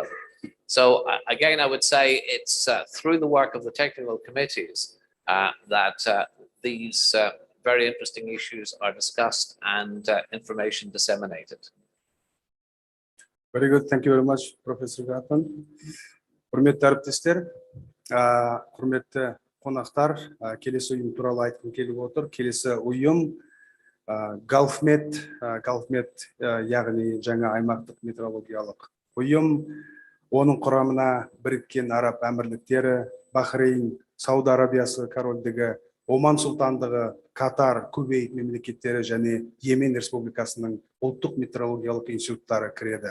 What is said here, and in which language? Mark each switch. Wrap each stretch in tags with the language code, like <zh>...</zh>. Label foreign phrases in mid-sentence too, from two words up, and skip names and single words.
<en>So again, I would say it's through the work of the technical committees that these very interesting issues are discussed and information disseminated. Very good. Thank you very much, Professor Gatman.</en> <kk>Құрметті әріптестер, құрметті қонақтар, келесі ұйым туралы айтқым келіп отыр. Келесі ұйым GulfMet, яғни жаңа аймақтық метрологиялық ұйым. Оның құрамына Біріккен Араб Әмірліктері, Бахрейн, Сауд Арабиясы корольдігі, Оман Сұлтандығы, Катар, Кувейт мемлекеттері және Йемен Республикасының ұлттық метрологиялық институттары кіреді.</kk>